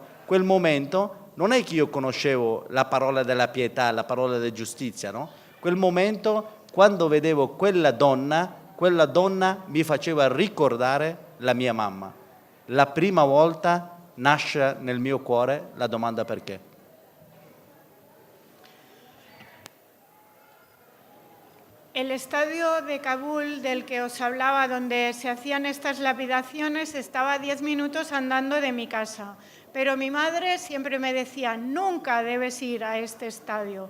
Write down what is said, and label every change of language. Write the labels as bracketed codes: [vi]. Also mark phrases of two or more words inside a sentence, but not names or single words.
[it] Quel momento non è che io conoscevo la parola della pietà, la parola della giustizia, no? Quel momento, quando vedevo quella donna mi faceva ricordare la mia mamma. La prima volta nasce nel mio cuore la domanda perché. [es] El estadio de Kabul del que os hablaba, donde se hacían estas lapidaciones, estaba a 10 minutos andando de mi casa. Pero mi madre siempre me decía, nunca debes ir a este estadio.